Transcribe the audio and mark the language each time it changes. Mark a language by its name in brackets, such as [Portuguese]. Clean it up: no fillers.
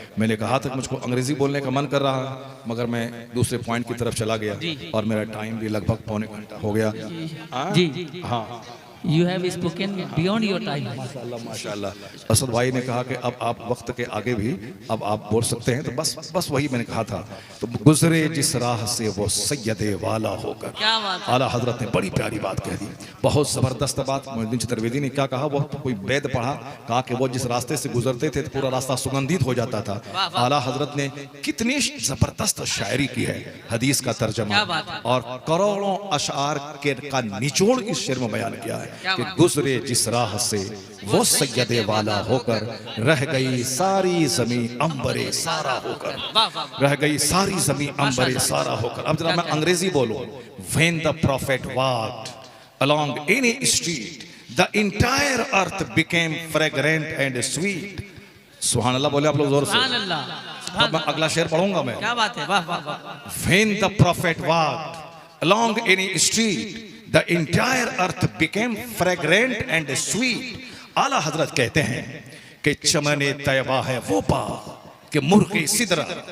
[Hindi] मैंने कहा था कि मुझको अंग्रेजी बोलने का मन कर रहा है, मगर मैं दूसरे पॉइंट की तरफ चला गया और मेरा टाइम भी लगभग पौने घंटा हो गया। हाँ, [English] You have spoken beyond your time. [Hindi] माशाल्लाह। असद भाई ने कहा कि अब आप वक्त के आगे भी अब आप बोल सकते हैं, तो बस वही मैंने कहा था। तो गुजरे जिस राह से वो सैयदे वाला होकर, क्या बात है। आला हजरत ने बड़ी प्यारी बात कह दी, बहुत जबरदस्त बात। मोइनुद्दीन चतुर्वेदी ने क्या कहा, वो तो कोई वेद पढ़ा, कहा कि वो जिस रास्ते से गुजरते थे तो पूरा रास्ता सुगंधित हो जाता था। आला हजरत ने कितनी जबरदस्त शायरी की है, हदीस का तर्जमा और करोड़ों अशआर का निचोड़ इस शेर में बयान किया है कि गुजरे जिस राह से वो सैयदे वाला होकर, रह गई सारी जमीन अंबरे सारा होकर, रह गई सारी जमीन अंबरे सारा होकर। अब जरा मैं अंग्रेजी बोलूं, [English] when the prophet walked along any street the entire earth became fragrant and sweet। [Hindi] सुभान अल्लाह बोले आप लोग जोर से। सुभान अल्लाह। अब मैं अगला शेर पढ़ूंगा मैं। क्या बात है, वाह वाह वाह। [English] When the prophet walked along any street the entire earth became fragrant and sweet। [Hindi] आला हजरत कहते हैं कि चमने तैबा है वो बाग कि मुर्गे सिदरा।